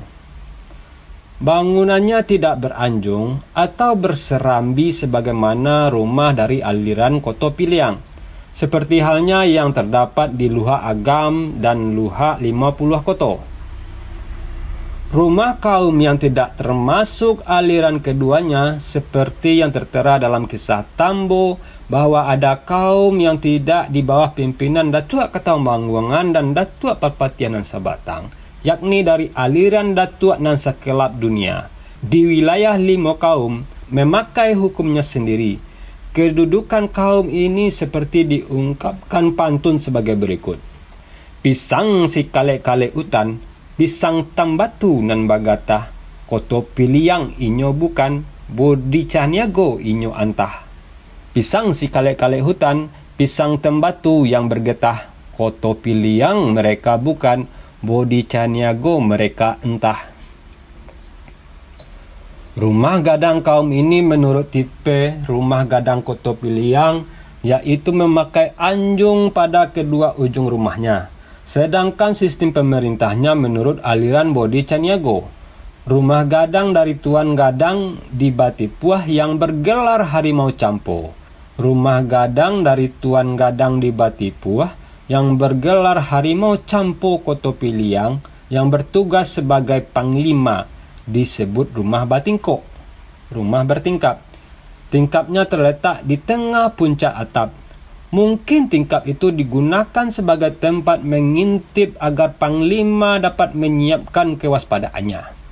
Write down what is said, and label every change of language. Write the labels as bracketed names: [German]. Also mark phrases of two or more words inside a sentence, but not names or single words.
[Indonesian] Bangunannya tidak beranjung atau berserambi sebagaimana rumah dari aliran Kotopiliang, seperti halnya yang terdapat di Luha Agam dan Luha 50 Koto. Rumah kaum yang tidak termasuk aliran keduanya seperti yang tertera dalam kisah Tambo bahwa ada kaum yang tidak di bawah pimpinan Datuk Kataumanguangan dan Datuk Parpatian nan Sabatang, yakni dari aliran Datuk nan Sakelap Dunia. Di wilayah 5 kaum memakai hukumnya sendiri. Kedudukan kaum ini seperti diungkapkan pantun sebagai berikut. [Minangkabau] Pisang si kale-kale utan, pisang tambatu nan bagata, Kotopiliang inyo bukan, Bode Caniago inyo antah. [Indonesian] Pisang si kale-kale hutan, pisang tembatu yang bergetah, Kotopiliang mereka bukan, Bode Caniago mereka entah. Rumah gadang kaum ini menurut tipe rumah gadang Kotopiliang, yaitu memakai anjung pada kedua ujung rumahnya. Sedangkan sistem pemerintahnya menurut aliran Bode Caniago. Rumah gadang dari Tuan Gadang di Batipuah yang bergelar Harimau Campo. Rumah gadang dari Tuan Gadang di Batipuah yang bergelar Harimau Campo Kotopiliang yang bertugas sebagai panglima disebut rumah batingko. Rumah bertingkap. Tingkapnya terletak di tengah puncak atap. Mungkin tingkap itu digunakan sebagai tempat mengintip agar panglima dapat menyiapkan kewaspadaannya.